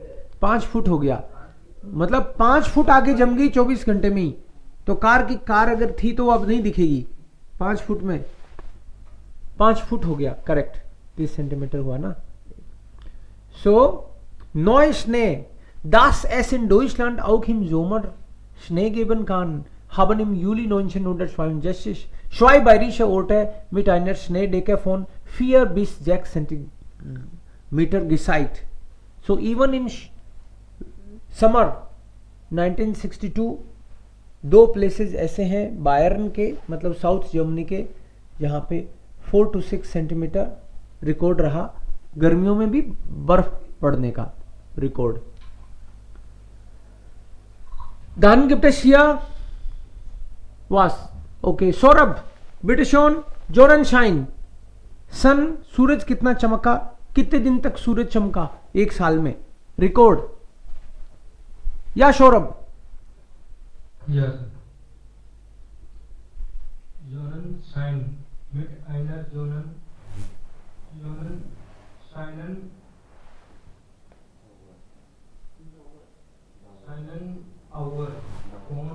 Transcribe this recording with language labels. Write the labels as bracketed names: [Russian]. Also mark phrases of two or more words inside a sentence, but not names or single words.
[Hindi] 5 फुट हो गया मतलब 5 फुट आगे जम गई 24 घंटे में ही. तो कार अगर थी तो अब नहीं दिखेगी. 5 फुट में 5 फुट हो गया. करेक्ट 30 सेंटीमीटर हुआ ना. सो नॉय स्ने [German] das es in Deutschland auch im Sommer Schnee geben kann, haben im Juli 1962 2 bayerische Orte mit einer Schneedecke von 4 bis 6 Zentimeter gezeigt. [English] So even in summer [Hindi] 1962 2 प्लेसेस ऐसे हैं बायर्न के, मतलब साउथ जर्मनी के, जहाँ पे 4 to 6 सेंटीमीटर रिकॉर्ड रहा. गर्मियों में भी बर्फ पड़ने का रिकॉर्ड. [German] Dann gibt es hier was? Okay, सौरभ bitte schon, Sonnenschein. [Hindi] सन सूरज कितना चमका, कितने दिन तक सूरज चमका एक साल में, रिकॉर्ड. या सौरभ? [English] Yes. [German] Sonnenschein mit einer Sonnenauer von